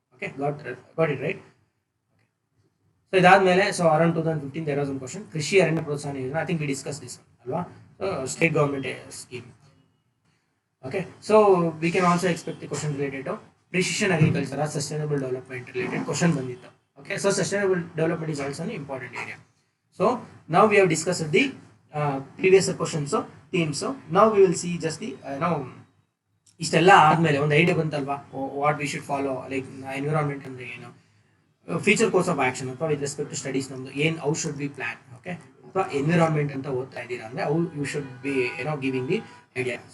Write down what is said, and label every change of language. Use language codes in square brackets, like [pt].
[en] Okay got it right. So [kn] ಇದಾದಮೇಲೆ [en] So around 2015 there was one question, ಕೃಷಿ ಅರಣ್ಯ ಪ್ರೋತ್ಸಾಹನ ಯೋಜನೆ. I think we discuss this ಅಲ್ವಾ, state government scheme. Okay so we can also expect the question related to precision agriculture or sustainable development related question [kn] ಬಂದಿತ್ತು. [en] Okay, so sustainable development is also an important area. So now we have discussed the previous questions, so themes. So now we will see just the [kn] ಇಷ್ಟೆಲ್ಲ ಆದಮೇಲೆ ಒಂದು idea ಬಂತಲ್ವಾ, [en] what we should follow, like environment [kn] ಅಂದರೆ ಏನು, [en] future course of action ಅಥವಾ with respect to studies [kn] ನಮ್ದು ಏನು [en] How should be plan. [kn] Okay, ಅಥವಾ environment ಅಂತ ಓದ್ತಾ ಇದ್ದೀರಾ ಅಂದರೆ [en] How you should be giving the idea.